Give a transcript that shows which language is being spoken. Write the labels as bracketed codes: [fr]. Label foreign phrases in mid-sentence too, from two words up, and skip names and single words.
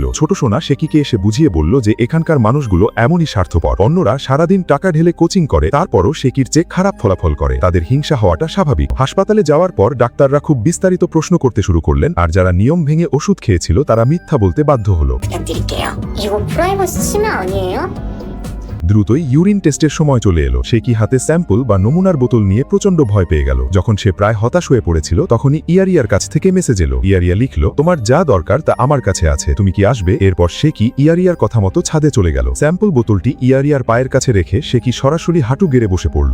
[bn] ছোট সোনা শেকিকে এসে বুঝিয়ে বলল যে এখানকার মানুষগুলো এমনই স্বার্থপর। অন্যরা সারাদিন টাকা ঢেলে কোচিং করে, তারপরও শেকির চেয়ে খারাপ ফলাফল করে। তাদের হিংসা হওয়াটা স্বাভাবিক। হাসপাতালে যাওয়ার পর ডাক্তাররা খুব বিস্তারিত প্রশ্ন করতে শুরু করলেন, আর যারা নিয়ম ভেঙে ওষুধ খেয়েছিল তারা মিথ্যা বলতে বাধ্য হলো। [ko] 부탁드릴게요. 이거 프라이버시 침해 아니에요? [bn] দ্রুতই ইউরিন টেস্টের সময় চলে এলো। সে কি হাতে স্যাম্পল বা নমুনার বোতল নিয়ে প্রচন্ড ভয় পেয়ে গেল। যখন সে প্রায় হতাশ হয়ে পড়েছিল তখনই ইয়ারিয়ার কাছ থেকে মেসেজ এলো। ইয়ারিয়া লিখল, তোমার যা দরকার তা আমার কাছে আছে, তুমি কি আসবে? এরপর সে কি ইয়ারিয়ার কথা মতো ছাদে চলে গেল। স্যাম্পল বোতলটি ইয়ারিয়ার পায়ের কাছে রেখে সে কি সরাসরি হাঁটু গেড়ে বসে পড়ল।